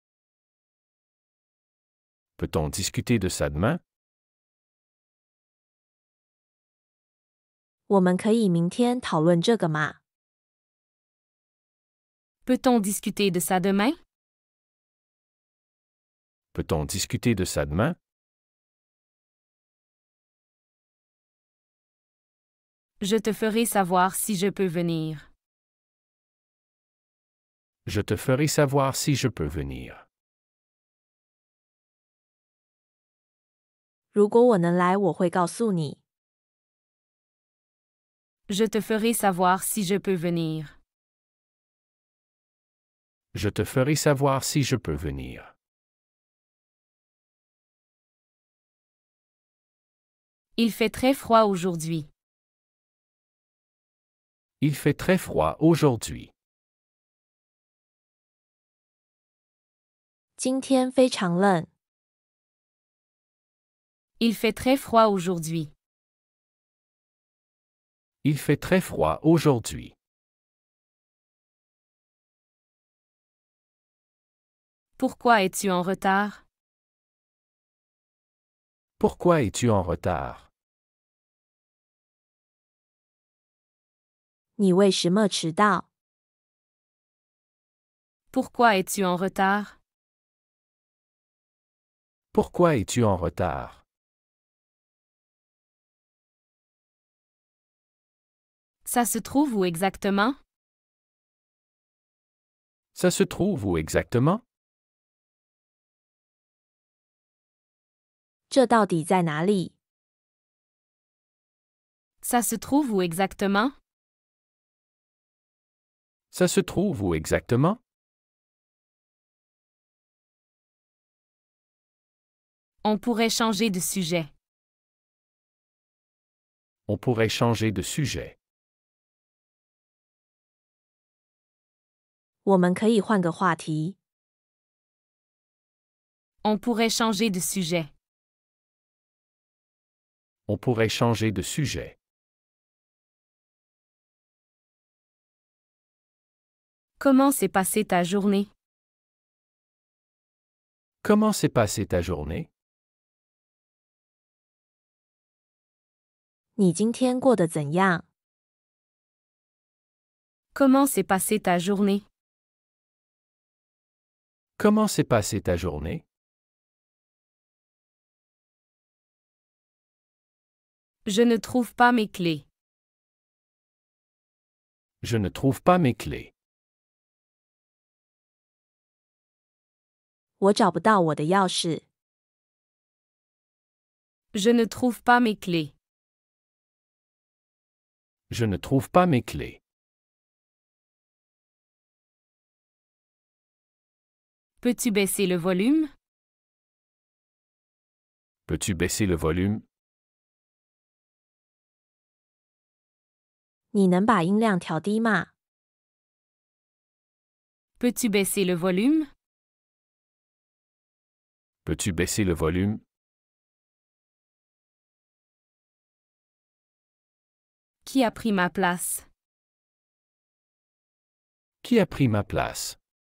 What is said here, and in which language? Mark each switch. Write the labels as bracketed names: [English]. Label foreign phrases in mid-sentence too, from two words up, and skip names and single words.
[French] Peut-on discuter de ça demain? [Chinese] 我们可以明天讨论这个吗？ [French] Peut-on discuter de ça demain? Peut-on discuter de ça demain? Je te ferai savoir si je peux venir. Je te ferai savoir si je peux venir. [Chinese] 如果我能来，我会告诉你。 [French] Je te ferai savoir si je peux venir. Je te ferai savoir si je peux venir. Il fait très froid aujourd'hui. Il fait très froid aujourd'hui. [Chinese] 今天非常冷。 [French] Il fait très froid aujourd'hui. Il fait très froid aujourd'hui. Pourquoi es-tu en retard? Pourquoi es-tu en retard? [Chinese] 你为什么迟到？ [French] Pourquoi es-tu en retard? Pourquoi es-tu en retard? Ça se trouve où exactement? Ça se trouve où exactement? [Chinese] 这到底在哪里？ [French] Ça se trouve où exactement? Ça se trouve où exactement? On pourrait changer de sujet. On pourrait changer de sujet. [Chinese] 我们可以换个话题。 [French] On pourrait changer de sujet. On pourrait changer de sujet. Comment s'est passée ta journée? Comment s'est passée ta journée? [Chinese] 你今天过得怎样？ [French] Comment s'est passée ta journée? Comment s'est passée ta journée? Je ne trouve pas mes clés. Je ne trouve pas mes clés. [Chinese] 我找不到我的钥匙。 [French] Je ne trouve pas mes clés. Je ne trouve pas mes clés. Peux-tu baisser le volume? Peux-tu baisser le volume? [Chinese] 你能把音量调低吗？ [French] Peux-tu baisser le volume? Peux-tu baisser le volume? Qui a pris ma place? Qui a pris ma place?